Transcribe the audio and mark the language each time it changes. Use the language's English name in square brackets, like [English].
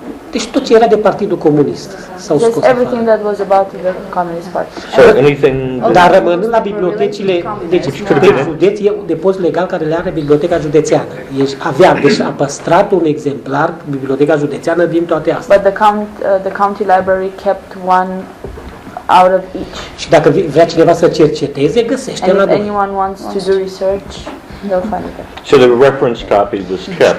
[Romanian] Deci tot ce era de Partidul Comunist s-au scos afară. [English] Everything that was about the Communist Party. So anything... [Romanian] Dar rămânând la bibliotecile, deci de județ e depozit legal care le are Biblioteca Județeană. Deci a păstrat un exemplar Biblioteca Județeană din toate astea. [English] But the county library kept one out of each. [Romanian] Și dacă vrea cineva să cerceteze, găsește la noi. [English] And if anyone wants to do research, they'll find it. So the reference copy was kept.